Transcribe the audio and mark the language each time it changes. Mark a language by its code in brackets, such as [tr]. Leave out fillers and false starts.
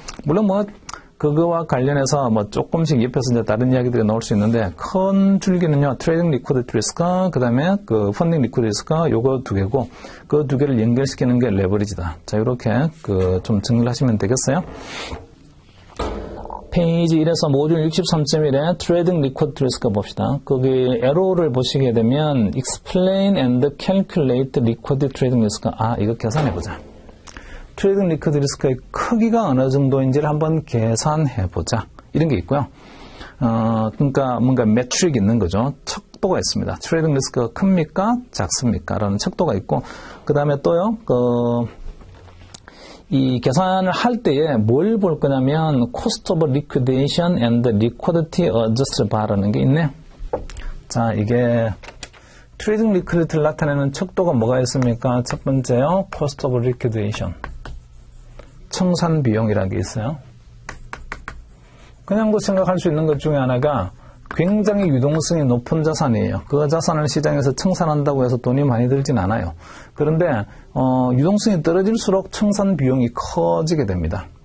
[ko] 물론 그거와 관련해서 조금씩 옆에서 이제 다른 이야기들이 나올 수 있는데, 큰 줄기는요, 트레이딩 리퀴디티 리스크, 그 다음에 펀딩 리퀴디티 리스크, 요거 두 개고, 그 두 개를 연결시키는 게 레버리지다. 자, 이렇게 좀 정리를 하시면 되겠어요. 페이지 1에서 모듈 63.1에 트레이딩 리퀴디티 리스크 봅시다. 거기 에로를 보시게 되면 [en] explain and calculate liquidity trading risk. [ko] 이거 계산해보자. 트레이딩 리퀴디티 리스크의 크기가 어느 정도인지를 한번 계산해보자. 이런 게 있고요. 그러니까 뭔가 매트릭이 있는 거죠. 척도가 있습니다. 트레이딩 리스크가 큽니까? 작습니까? 라는 척도가 있고, 그 다음에 또요, 이 계산을 할 때에 뭘 볼 거냐면, [en] cost of liquidation and liquidity adjusted bar [ko] 라는 게 있네. 자, 이게 트레이딩 리퀴디티를 나타내는 척도가 뭐가 있습니까? 첫 번째요, [en] cost of liquidation. [ko] 청산 비용이라는 게 있어요. 그냥 생각할 수 있는 것 중에 하나가 굉장히 유동성이 높은 자산이에요. 그 자산을 시장에서 청산한다고 해서 돈이 많이 들진 않아요. 그런데 유동성이 떨어질수록 청산 비용이 커지게 됩니다.